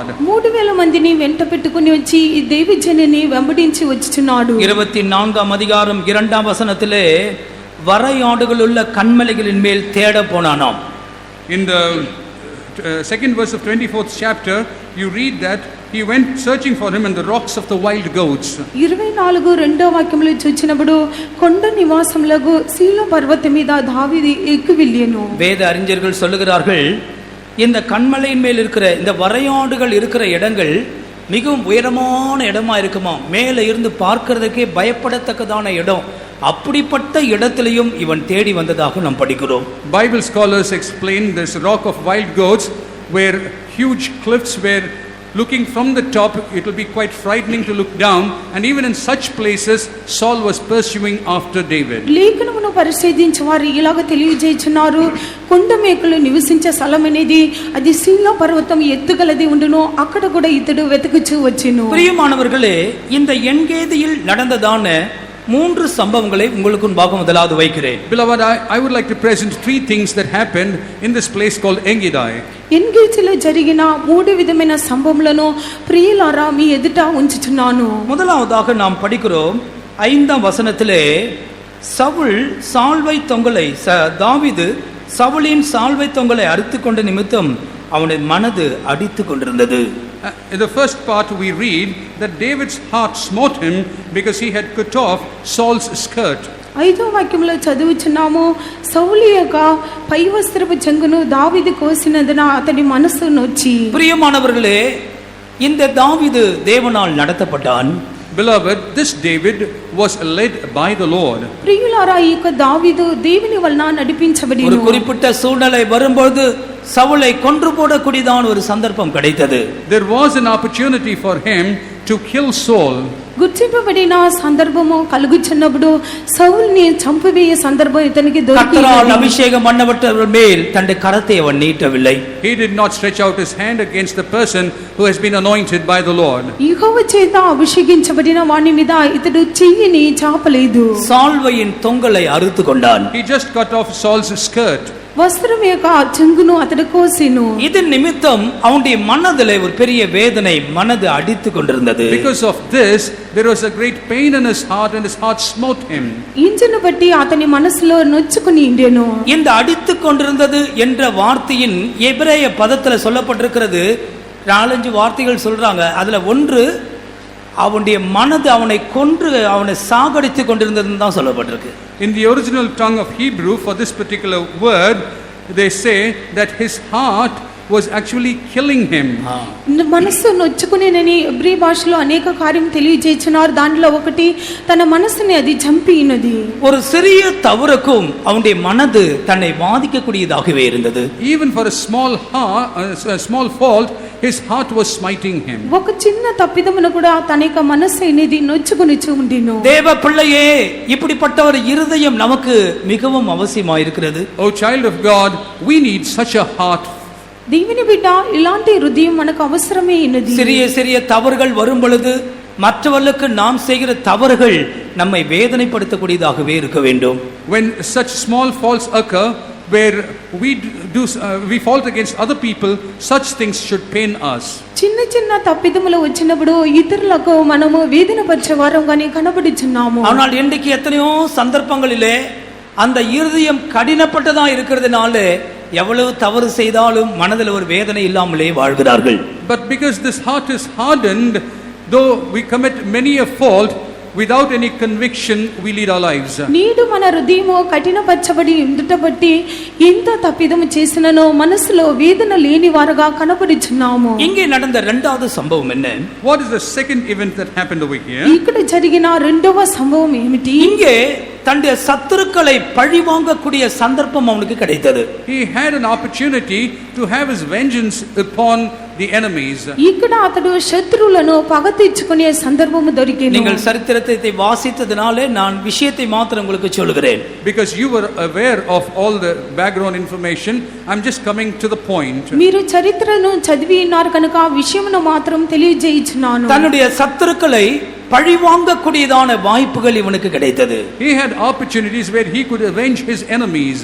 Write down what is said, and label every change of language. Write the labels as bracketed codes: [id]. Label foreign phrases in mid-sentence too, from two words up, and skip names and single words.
[te] 3000 మందిని వెంట పెట్టుకొని వచ్చి ఈ దైవజనుని వెంబడించి వచ్చుచున్నాడు. [ta] 24ஆம் அதிகாரம் 2ஆம் வசனத்திலே வரையாடுகள் உள்ள கண்மலைகளின் மேல் தேட போனானாம். [en] In the second verse of 24th chapter you read that he went searching for him in the rocks of the wild goats. [te] 24 వాక్యములో చూచినప్పుడు కొండ నివాసములకు సీలో పర్వతం మీద దావీదు ఎక్కి వెళ్ళెను. [ta] வேத அறிஞர்கள் சொல்லுகிறார்கள், இந்த கண்மலையின் மேல் இருக்கிற இந்த வரையாடுகள் இருக்கிற இடங்கள் மிகவும் உயரமான இடமா இருக்குமா, மேலே இருந்து பார்க்கிறதுக்கே பயப்படத்தக்கதான இடம். அப்படிப்பட்ட இடத்திலையும் இவன் தேடி வந்ததாக நாம் படிக்கிறோம். [en] Bible scholars explain this rock of wild goats where huge cliffs were looking from the top, it will be quite frightening to look down, and even in such places Saul was pursuing after David. [te] లేఖనమును పరిశోధించి వారు ఇలాగ తెలియజేయుచున్నారు, కొండ మేకలు నివసించే స్థలం అనేది అది సీలో పర్వతం ఎత్తుగలది ఉండును, అక్కడ కూడా ఇతడు వెతుకుచూ వచ్చెను. [ta] பிரியமானவர்களே, இந்த என்கேதியில் நடந்ததான 3 சம்பவங்களை உங்களுக்கு முன்பாக முதலாவது வைக்கிறேன். [en] Beloved, I would like to present 3 things that happened in this place called En-gedi. [te] ఎన్గేజిలో జరిగిన 3 విధమైన సంభవములను ప్రియులారా మీ ఎదుట ఉంచుచున్నాను. [ta] முதலாவதாக நாம் படிக்கிறோம் 5ஆம் வசனத்திலே, சவுல் சால்வை தொங்கலை தாவீது சவுலின் சால்வை தொங்கலை அறுத்து கொண்ட நிமித்தம் அவனுடைய மனது அடித்து கொண்டிருந்தது. [en] In the first part we read that David's heart smote him because he had cut off Saul's skirt. [te] 5వ వాక్యంలో చదువుచున్నాము, సౌలు యొక్క పై వస్త్రపు చెంగును దావీదు కోసినందున అతడి మనస్సు నొచ్చి. [ta] பிரியமானவர்களே, இந்த தாவீது தேவனால் நடத்தப்பட்டான். [en] Beloved, this David was led by the Lord. [te] ప్రియులారా, ఈ యొక్క దావీదు దేవుని వలన నడిపించబడిను. [ta] ஒரு குறிப்பிட்ட சூழ்நிலை வரும்போது சவுலை கொன்று போடக்கூடியதான ஒரு சந்தர்ப்பம் கிடைத்தது. [en] There was an opportunity for him to kill Saul. [te] గుర్తింపబడిన సందర్భము కలుగుచున్నప్పుడు సౌలుని చంపవేయ సందర్భం ఇతనికి [ta] கர்த்தரால் [te] దొరికింది. [ta] அபிஷேகம் பண்ணப்பட்டவர் மேல் தன்னுடைய கரத்தை அவன் நீட்டவில்லை. [en] He did not stretch out his hand against the person who has been anointed by the Lord. [te] యెహోవా చేత అభిషేకించబడిన వాని మీద ఇతడు చెయ్యిని చాపలేదు. [ta] சால்வையின் தொங்கலை அறுத்து கொண்டான். [en] He just cut off Saul's skirt. [te] వస్త్రం యొక్క చెంగును అతడు కోసెను. [ta] இது நிமித்தம் அவனுடைய மனதிலே ஒரு பெரிய வேதனை, மனது அடித்து கொண்டிருந்தது. [en] Because of this, there was a great pain in his heart and his heart smote him. [te] ఇంజను బట్టి అతని మనసులో నొచ్చుకుని ఉండెను. [ta] இந்த அடித்து கொண்டிருந்தது என்ற வார்த்தையின் எபிரேய பதத்தில் சொல்லப்பட்டிருக்கிறது 4-5 வார்த்தைகள் சொல்றாங்க. அதுல ஒன்று அவனுடைய மனது அவனை கொன்று அவனை சாகடித்து கொண்டிருந்ததுன்னு தான் சொல்லப்பட்டிருக்கு. [en] In the original tongue of Hebrew for this particular word, they say that his heart was actually killing him. [te] మనసు నొచ్చుకునేనని ఎబ్రీ భాషలో అనేక కార్యం తెలియజేస్తున్నారు. దానిలో ఒకటి తన మనసుని అది చంపినది. [ta] ஒரு சிறிய தவறுக்கும் அவனுடைய மனது தன்னை பாதிக்கக்கூடியதாகவே இருந்தது. [en] Even for a small fault, his heart was smiting him. [te] ఒక చిన్న తప్పిదమును కూడా తన యొక్క మనసు అనేది నొచ్చుకొనిచు ఉండిను. [ta] தேவ பிள்ளையே, இப்படிப்பட்ட ஒரு இருதயம் நமக்கு மிகவும் அவசியமாயிருக்கிறது. [en] Oh child of God, we need such a heart. [te] దేవుని బిడ్డ, ఇలాంటి హృదయం మనకు అవసరమే ఉన్నది. [ta] சிறிய சிறிய தவறுகள் வரும் பொழுது மற்றவர்களுக்கு நாம் செய்கிற தவறுகள் நம்மை வேதனைப்படுத்தக்கூடியதாகவே இருக்க வேண்டும். [en] When such small faults occur, where we fault against other people, such things should pain us. [te] చిన్న చిన్న తప్పిదములు వచ్చినప్పుడు ఇతరులకు మనము వేదన పరిచే వారంగానే కనబడుచున్నాము. [ta] ஆனால் இன்றைக்கு எத்தனையோ சந்தர்ப்பங்களிலே அந்த இருதயம் கடினப்பட்டதா இருக்கிறதுனால எவ்வளவு தவறு செய்தாலும் மனதில் ஒரு வேதனை இல்லாமலே வாழ்கிறார்கள். [en] But because this heart is hardened, though we commit many a fault, without any conviction we lead our lives. [te] నీడు మన హృదయము కఠినపరచబడి ఉండుట బట్టి ఎంత తప్పిదము చేసిననో మనసులో వేదన లేని వారుగా కనబడుచున్నాము. [ta] இங்கே நடந்த இரண்டாவது சம்பவம் என்ன? [en] What is the second event that happened over here? [te] ఇక్కడ జరిగిన రెండవ సంభవం ఏమిటి? [ta] இங்கே தன்னுடைய சத்துருக்களை பழி வாங்கக்கூடிய சந்தர்ப்பம் அவனுக்கு கிடைத்தது. [en] He had an opportunity to have his vengeance upon the enemies. [te] ఇక్కడ అతడు శత్రువులను పగ తీర్చుకునే సందర్భము దొరికింది. [ta] நீங்கள் சரித்திரத்தை வாசித்ததனாலே நான் விஷயத்தை மாத்திரம் உங்களுக்கு சொல்கிறேன். [en] Because you were aware of all the background information, I'm just coming to the point. [te] మీరు చరిత్రను చదివి ఉన్నారు కనుక ఆ విషయమును మాత్రం తెలియజేయుచున్నాను. [ta] தன்னுடைய சத்துருக்களை பழி வாங்கக்கூடியதான வாய்ப்புகள் இவனுக்கு கிடைத்தது. [en] He had opportunities where he could avenge his enemies.